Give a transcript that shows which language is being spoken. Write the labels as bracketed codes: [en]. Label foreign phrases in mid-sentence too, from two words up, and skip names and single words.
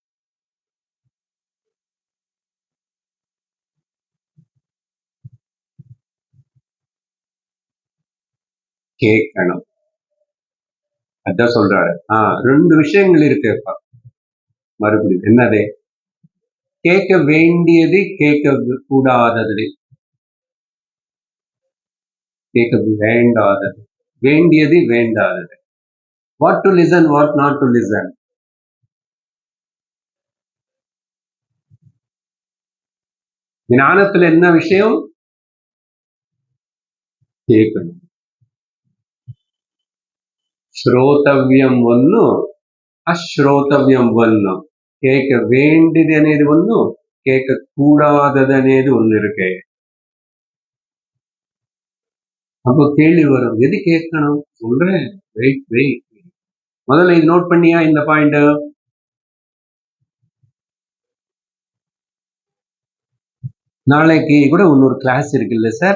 [ta] கேட்கணும், அதான் சொல்றாரு. 2 விஷயங்கள் இருக்குப்பா. மறுபடியும் என்னது? கேட்க வேண்டியது, கேட்க கூடாதது, கேட்க வேண்டாதது, வேண்டியது வேண்டாதது. [en] What to listen, what not to listen. [ta] ஞானத்துல என்ன விஷயம்? கேட்கணும். ஶ்ரோதவ்யம் ஒண்ணு, அஶ்ரோதவ்யம் ஒண்ணு. கேட்க வேண்டியது అనేది ஒண்ணு, கேட்க கூடாதது అనేది ஒண்ணு இருக்கு. அப்போ கேள்வி வரும், எது கேட்கணும்? சொல்றேன், வெயிட். முதல்ல இது நோட் பண்ணியா இந்த பாயிண்ட்? நாளைக்கு கூட இன்னொரு கிளாஸ் இருக்குல்ல சார்?